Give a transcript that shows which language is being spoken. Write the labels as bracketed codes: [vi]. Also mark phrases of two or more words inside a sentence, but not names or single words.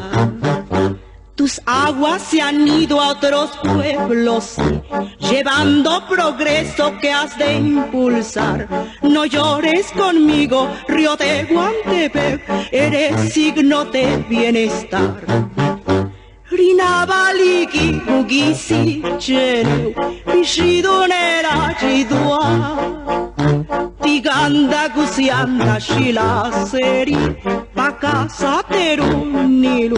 [es] Tus aguas se han ido a otros pueblos, llevando progreso que has de impulsar. No llores conmigo, río Tehuantepec, eres signo de bienestar. [zap] Rinavali Guiigu Guizii cheneu, Bishidonera Jidua, Tiganda Gusianda Shila Seri, Pakasa Terunilu.